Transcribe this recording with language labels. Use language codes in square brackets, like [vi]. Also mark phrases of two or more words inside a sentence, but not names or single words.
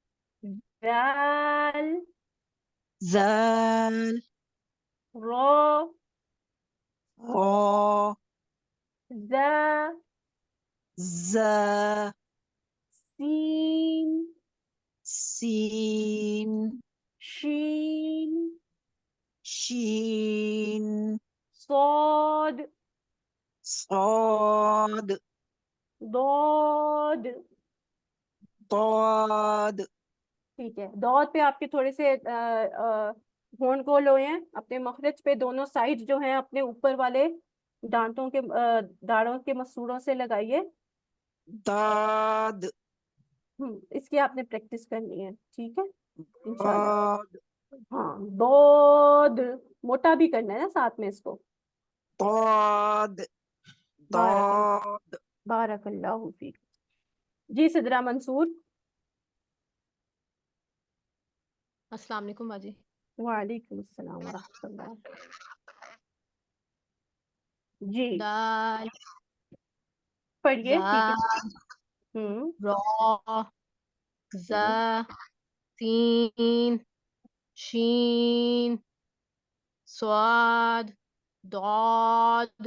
[hi] दाल, जाल, रो, रो, जा, जा, सीन, सीन, शीन, शीन, सोद, صاد، दोद। ضاد। ठीक है, दौद पे आपके थोड़े से होंठ गोल हुए हैं, अपने मखरज पे दोनों साइड जो हैं अपने ऊपर वाले दांतों के दाढ़ों के मसूड़ों से लगाइए। ضاد، इसकी आपने प्रैक्टिस करनी है, ठीक है इंशाल्लाह। ضاد، हाँ, दोद मोटा भी करना है ना साथ में इसको। ضاد، बारक ضاد। [ar] بارك الله فيك. जी सिदरा मंसूर। السلام عليكم बाजी। وعليكم السلام ورحمة الله. [hi] जी दाल, पढ़िए, ठीक है। जाल, रा, जा, सीन, शीन, स्वाद, दौद।